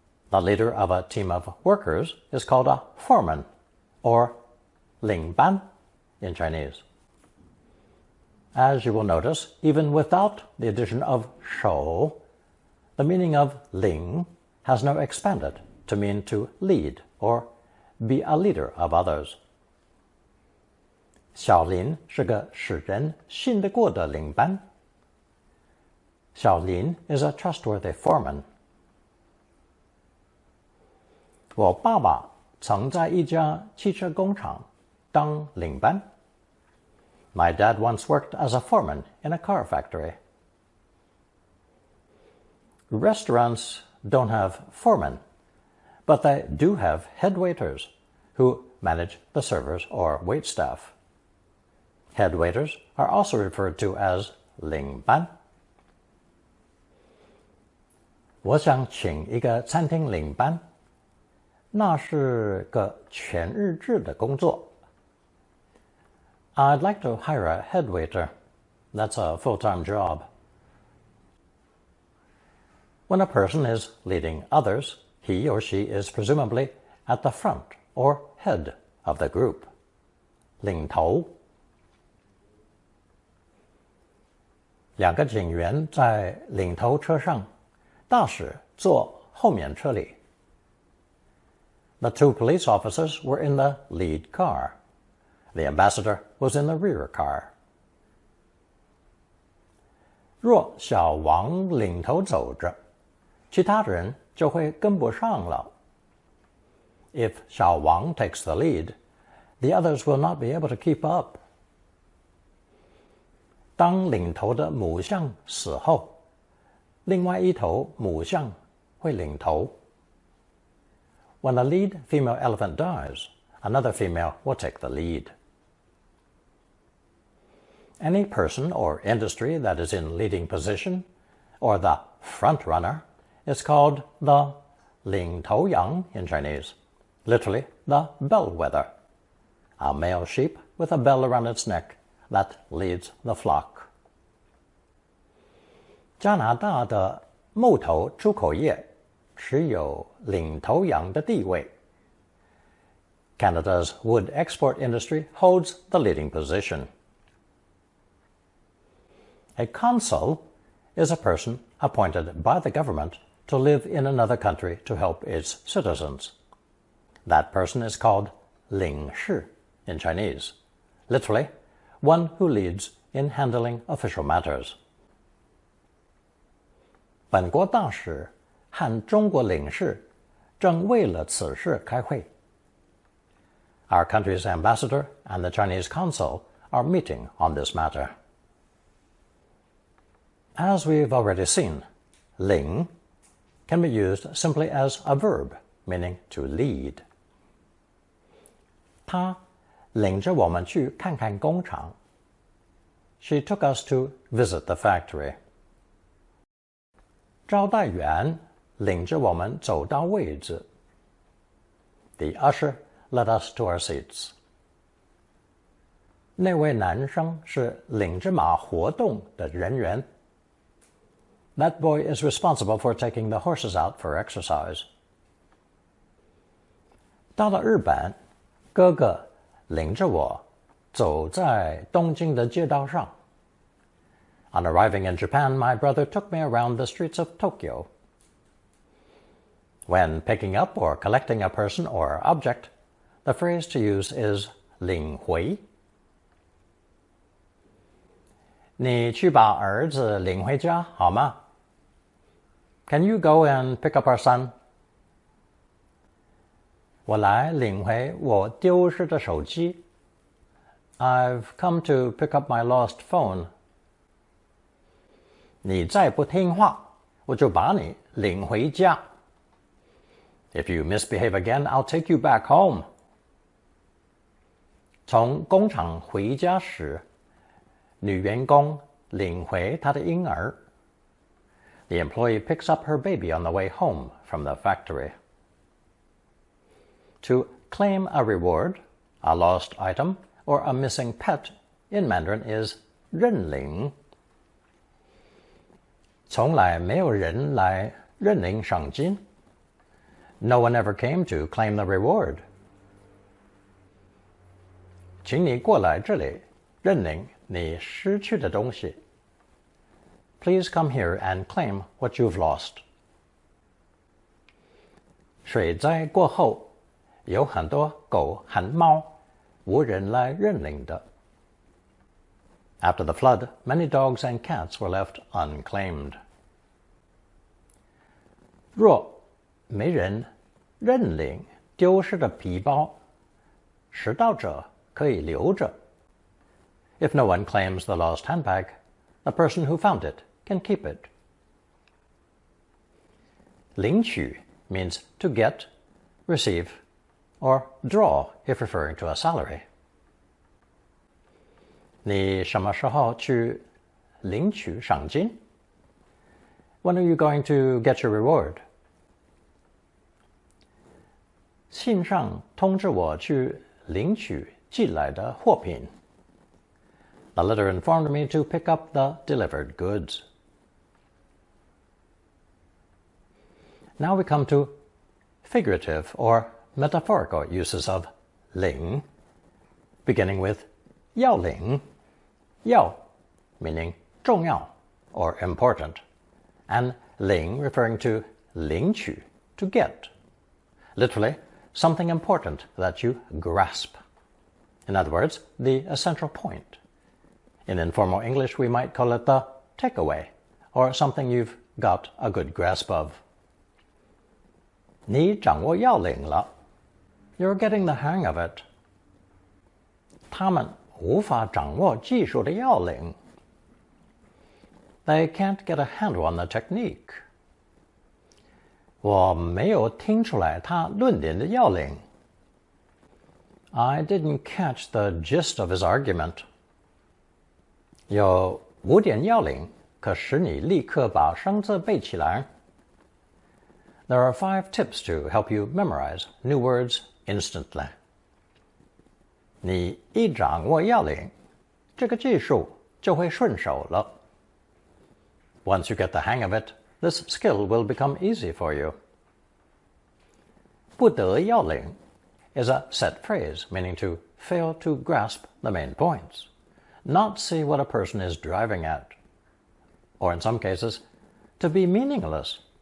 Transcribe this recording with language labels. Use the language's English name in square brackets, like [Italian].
[English] The leader of a team of workers is called a foreman, or ling ban in Chinese. As you will notice, even without the addition of shou, the meaning of ling has now expanded to mean to lead or be a leader of others. [Chinese] 小林是个使人信得过的领班。 [English] 小林 is a trustworthy foreman. [Chinese] 我爸爸曾在一家汽车工厂当领班。 [English] My dad once worked as a foreman in a car factory. Restaurants don't have foremen, but they do have head waiters who manage the servers or waitstaff. Head waiters are also referred to as 领班。 [Chinese] 我想请一个餐厅领班，那是个全日制的工作。 [English] I'd like to hire a head waiter. That's a full-time job. When a person is leading others, he or she is presumably at the front or head of the group. [Chinese] 领头。两个警员在领头车上，大使坐后面车里。 [English] The two police officers were in the lead car. The ambassador was in the rear car. [Chinese] 若小王领头走着，其他人就会跟不上了。 [English] If 小王 takes the lead, the others will not be able to keep up. [Chinese] 当领头的母象死后，另外一头母象会领头。 [English] When the lead female elephant dies, another female will take the lead. Any person or industry that is in leading position, or the front runner, is called the 领头羊 in Chinese, literally the bellwether, a male sheep with a bell around its neck that leads the flock. [Chinese] 加拿大的木头出口业持有领头羊的地位。 [English] Canada's wood export industry holds the leading position. A consul is a person appointed by the government to live in another country to help its citizens. That person is called 领事 in Chinese, literally, one who leads in handling official matters. [Chinese] 本国大使和中国领事正为了此事开会。 [English] Our country's ambassador and the Chinese consul are meeting on this matter. As we've already seen, 领 can be used simply as a verb, meaning to lead. [Chinese] 他领着我们去看看工厂。 [English] She took us to visit the factory. [Chinese] 招待员领着我们走到位置。 [English] The usher led us to our seats. [Chinese] 那位男生是领着马活动的人员。 [English] That boy is responsible for taking the horses out for exercise. [Chinese] 到了日本，哥哥领着我走在东京的街道上。 [English] On arriving in Japan, my brother took me around the streets of Tokyo. When picking up or collecting a person or object, the phrase to use is 领回。 [Chinese] 你去把儿子领回家好吗？ [English] Can you go and pick up our son? [Chinese] 我来领回我丢失的手机。 [English] I've come to pick up my lost phone. [Chinese] 你再不听话，我就把你领回家。 [English] If you misbehave again, I'll take you back home. [Chinese] 从工厂回家时，女员工领回她的婴儿。 [English] The employee picks up her baby on the way home from the factory. To claim a reward, a lost item, or a missing pet in Mandarin is 认领。 [Chinese] 从来没有人来认领赏金。 [English] No one ever came to claim the reward. [Chinese] 请你过来这里认领你失去的东西。 [English] Please come here and claim what you've lost. [Chinese] 水灾过后，有很多狗和猫无人来认领的。 [English] After the flood, many dogs and cats were left unclaimed. [Chinese] 若没人认领丢失的皮包，拾到者可以留着。 [English] If no one claims the lost handbag, the person who found it can keep it. 领取 means to get, receive, or draw if referring to a salary. [Chinese] 你什么时候去领取赏金？ [English] When are you going to get your reward? [Chinese] 信上通知我去领取寄来的货品。 [English] The letter informed me to pick up the delivered goods. Now we come to figurative or metaphorical uses of 领, beginning with 要领, 要 meaning 重要 or important, and 领 referring to 领取, to get. Literally, something important that you grasp. In other words, the essential point. In informal English, we might call it the takeaway, or something you've got a good grasp of. [Chinese] 你掌握要领了. [English] You're getting the hang of it. [Chinese] 他们无法掌握技术的要领. [English] They can't get a handle on the technique. [Chinese] 我没有听出来他论点的要领. [English] I didn't catch the gist of his argument. [Chinese] 有5点要领可使你立刻把生字背起来. [English] There are 5 tips to help you memorize new words instantly. [Chinese] 你一掌握要领，这个技术就会顺手了。 [English] Once you get the hang of it, this skill will become easy for you. 不得要领 is a set phrase meaning to fail to grasp the main points, not see what a person is driving at, or in some cases, to be meaningless.